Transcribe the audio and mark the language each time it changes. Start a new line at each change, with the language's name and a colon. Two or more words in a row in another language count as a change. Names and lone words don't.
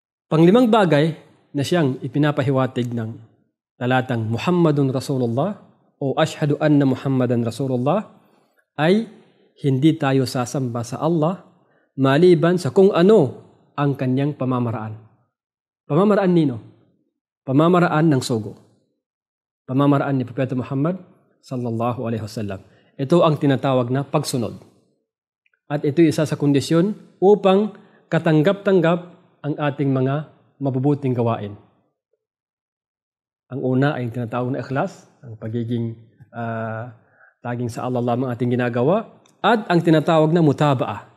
Filipino: Panglimang bagay na siyang ipinapahiwatig ng talatang
Arabic: محمد رسول الله
Filipino: o
Arabic: أشهد أن محمدا رسول الله
Filipino: ay hindi tayo sasamba sa Allah maliban sa kung ano ang kanyang pamamaraan. Pamamaraan nino? Pamamaraan ng sugo. Pamamaraan ni Propeta Muhammad
Arabic: صلى الله عليه وسلم.
Filipino: Ito ang tinatawag na pagsunod. At ito isa sa kondisyon upang katanggap-tanggap ang ating mga mabubuting gawain. Ang una ay tinatawag na ikhlas, ang pagiging taging sa Allah lamang ating ginagawa, at ang tinatawag na mutabaa.